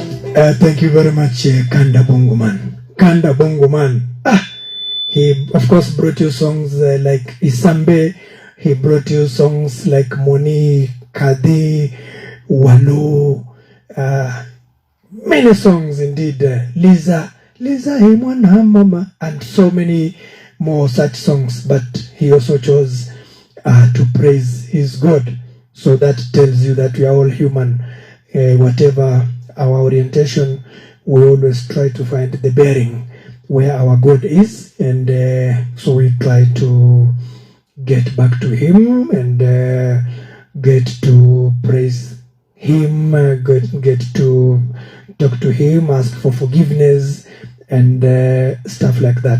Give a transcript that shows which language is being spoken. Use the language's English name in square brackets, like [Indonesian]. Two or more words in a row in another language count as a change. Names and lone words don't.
[English] Thank you very much, Kanda Bongo man. Kanda Bongo man. He, of course, brought you songs like Isambe. He brought you songs like Moni, Kadi, Walo. Many songs indeed. Liza, hey mwana mama, and so many more such songs. But he also chose to praise his God. So that tells you that we are all human. Whatever our orientation, we always try to find the bearing where our God is, and so we try to get back to Him and get to praise Him, get to talk to Him, ask for forgiveness, and stuff like that.